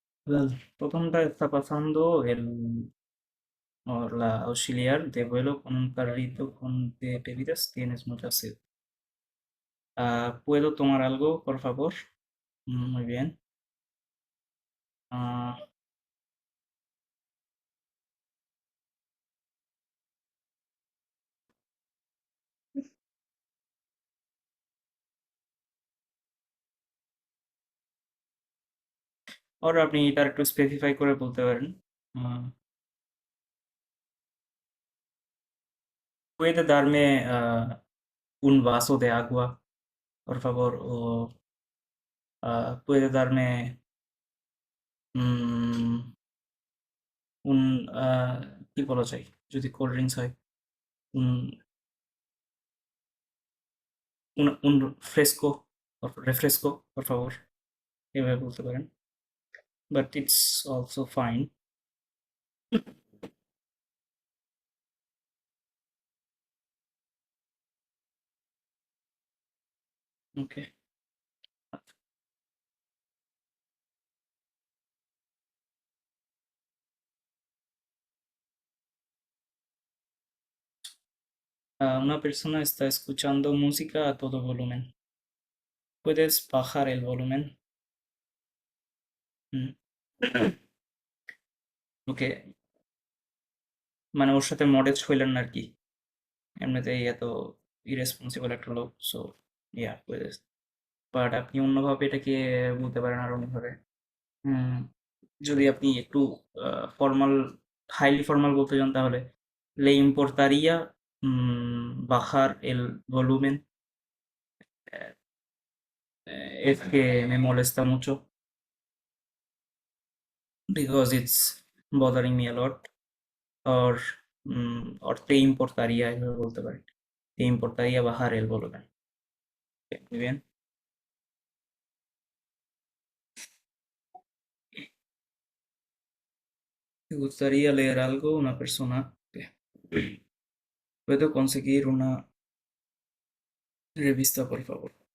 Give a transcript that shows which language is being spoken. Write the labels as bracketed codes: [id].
[es] Well, প্রথমটা está pasando la auxiliar de vuelo con un carrito de bebidas. Tienes mucha sed. ¿Puedo tomar algo, por favor? Muy bien. [bn] Ah, Ahora আপনি এটা একটু specify করে বলতে পারেন। [es] আহ, ¿Puede darme un vaso de agua, por favor? O ¿puede darme mm, un [bn] কি বলা যায় যদি কোল্ড ড্রিঙ্কস হয়? [es] Un, un fresco, refresco, por favor. [bn] এভাবে বলতে পারেন। [en] But it's also fine. Okay. [es] Una persona está escuchando música a todo volumen. ¿Puedes bajar el volumen? হুম। [bn] ওকে, মানে ওর সাথে মডেস্ট হইলেন না আর কি। এমনিতেই এত ইরেসপন্সিবল একটা লোক, সো [es] ইয়া পুয়েদেস। [bn] বাট আপনি অন্যভাবে এটাকে বলতে পারেন আর অন্যভাবে। হুম, যদি আপনি একটু ফর্মাল, হাইলি ফর্মাল বলতে চান তাহলে [es] Le importaría bajar el volumen. Es que me molesta mucho [en] because it's bothering me a lot. [bn] Or [es] te importaría, [bn] এভাবে বলতে পারি। [es] Te importaría bajar el volumen. Muy bien. ¿Te gustaría leer algo? Una persona que puedo conseguir una revista, por favor.